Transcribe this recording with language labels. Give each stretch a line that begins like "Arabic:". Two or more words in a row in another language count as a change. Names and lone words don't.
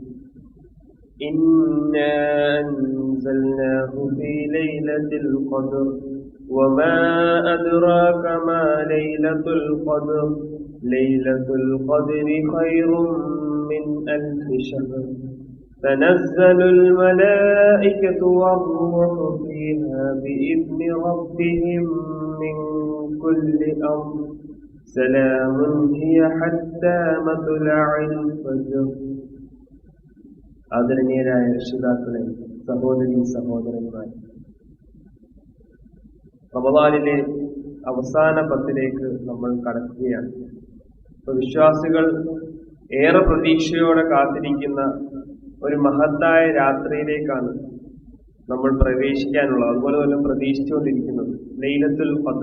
Arabic: إنا أنزلناه في ليلة القدر وما أدراك ما ليلة القدر ليلة القدر خير من 1000 شهر تنزل الملائكة والروح فيها بإذن ربهم من كل أمر سلام هي حتى مطلع الفجر.
Malayalam: ആദരണീയരായ രക്ഷിതാക്കളെ, സഹോദരീ സഹോദരന്മാർ, റമദാനിലെ അവസാന പത്തിലേക്ക് നമ്മൾ കടക്കുകയാണ്. വിശ്വാസികൾ ഏറെ പ്രതീക്ഷയോടെ കാത്തിരിക്കുന്ന ഒരു മഹത്തായ രാത്രിയിലേക്കാണ് നമ്മൾ പ്രവേശിക്കാനുള്ളത്, അതുപോലെ തന്നെ പ്രതീക്ഷിച്ചുകൊണ്ടിരിക്കുന്നത് ലൈലത്തുൽ ഖദ്ർ.